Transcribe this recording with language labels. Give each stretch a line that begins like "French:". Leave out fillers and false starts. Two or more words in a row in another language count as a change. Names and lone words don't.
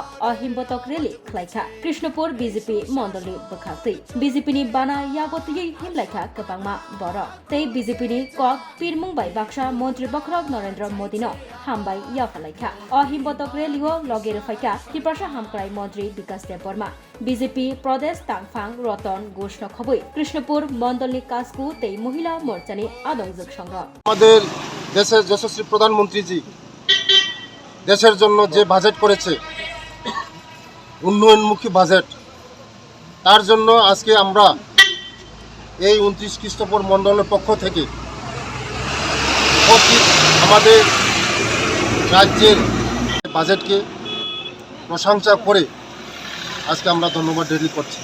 Kok Borok: अहिमबतक रेली खालायखा कृष्णपुर बीजेपी मण्डलनि बखातै बीजेपीनि बाना यागतयै हिमलायखा गोबांमा बर तै बीजेपीनि कक पिरमुंबाय बाक्सा मन्त्री बखरक नरेंद्र मोदीनो हामबाय याफालायखा अहिमबतक रेलिओ लगेर फाइका त्रिपुरा हामक्राय मन्त्री विकास देव बर्मा बीजेपी प्रदेश तांगफां रतन घोष खबई कृष्णपुर मण्डलनि कासकु तै महिला मोर्चानि आदंजक संग्रह
Bangla: আমাদের দেশের যশস্বী প্রধানমন্ত্রীজি দেশের জন্য যে বাজেট করেছে উন্নয়নমুখী বাজেট তার জন্য আজকে আমরা এই 29 কৃষ্ণপুর মণ্ডলের পক্ষ থেকে আমাদের রাজ্যের বাজেটকে প্রশংসা করে আজকে আমরা ধন্যবাদ রেলি করছি।